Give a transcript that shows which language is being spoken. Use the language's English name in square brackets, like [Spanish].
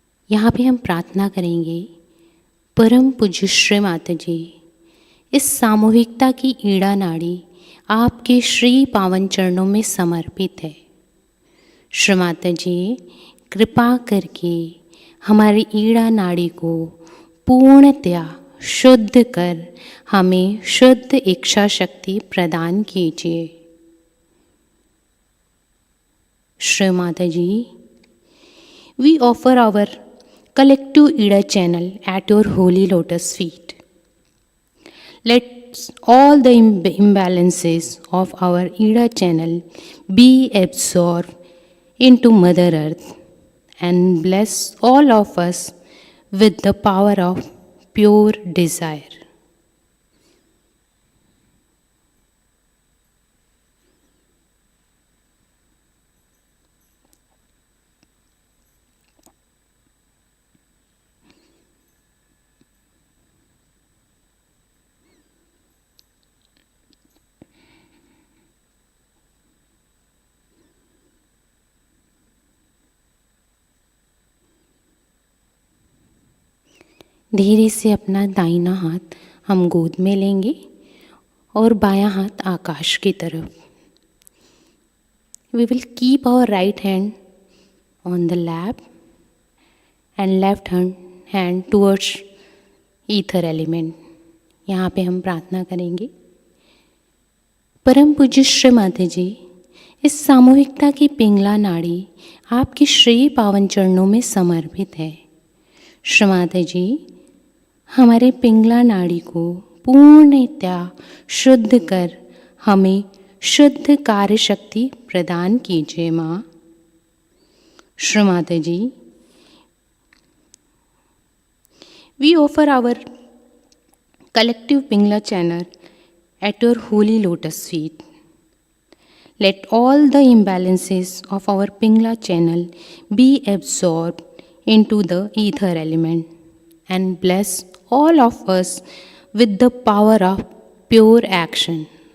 [Hindi] यहाँ पे हम प्रार्थना करेंगे, परम पूज्य श्री माता जी, इस सामूहिकता की ईड़ा नाड़ी आपके श्री पावन चरणों में समर्पित है। श्री माता जी, कृपा करके हमारी ईड़ा नाड़ी को पूर्णतया शुद्ध कर हमें शुद्ध इच्छा शक्ति प्रदान कीजिए। [English] Shri Mata ji, we offer our collective Ida channel at your holy lotus feet. Let all the imbalances of our Ida channel be absorbed into Mother Earth and bless all of us with the power of pure desire. [Hindi] धीरे से अपना दाहिना हाथ हम गोद में लेंगे और बायां हाथ आकाश की तरफ। [English] We will keep our right hand on the lap and left hand towards ether element. [Hindi] यहाँ पे हम प्रार्थना करेंगे, परम पूज्य श्री माता जी, इस सामूहिकता की पिंगला नाड़ी आपके श्री पावन चरणों में समर्पित है। श्री माता जी, हमारे पिंगला नाड़ी को पूर्णतया शुद्ध कर हमें शुद्ध कार्य शक्ति प्रदान कीजिए माँ। [English] Shri Mata ji, we offer our collective Pingala channel at your holy lotus feet. Let all the imbalances of our Pingla channel be absorbed into the ether element and bless all of us with the power of pure action.